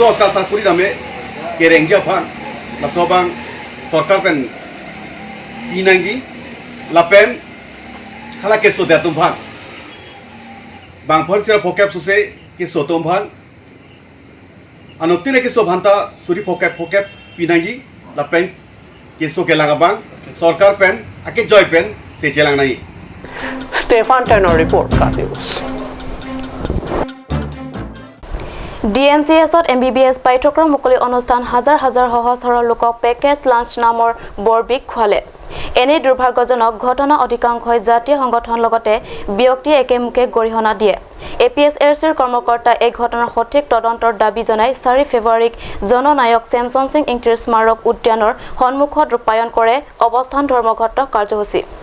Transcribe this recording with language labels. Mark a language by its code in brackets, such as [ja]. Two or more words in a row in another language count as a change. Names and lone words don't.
[mjw] sa puri dame kerengja phan la sobang sarkar pen pinangji lapen hala ke so datum phan bang phor sira phokep suse ki sotom phan Anotile kiso bhanta suri phokep pinangi lapen kiso kelangabang sarkar pen ake joy pen se chelang nai Stefan Tenor report ka news [as] DMCSত MBBS পাঠ্যক্ৰম মুকলি অনুষ্ঠান হাজাৰ হাজাৰ সহজ সৰল লোকক পেকেট লাঞ্চ নামৰ বৰবিক খোৱালে। এনে দুৰ্ভাগ্যজনক ঘটনা অধিকাংশই জাতীয় সংগঠন লগতে ব্যক্তি একেমুখে গৰিহণা দিয়ে। APSRCৰ কৰ্মকৰ্তা এই ঘটনাৰ সঠিক তদন্তৰ দাবী জনাই 4 ফেব্ৰুৱাৰীক জননায়ক চেমছন সিং ইংতিৰ স্মাৰক উদ্যানৰ সন্মুখত ৰূপায়ণ কৰে অৱস্থান ধৰ্মঘট কাৰ্যসূচী।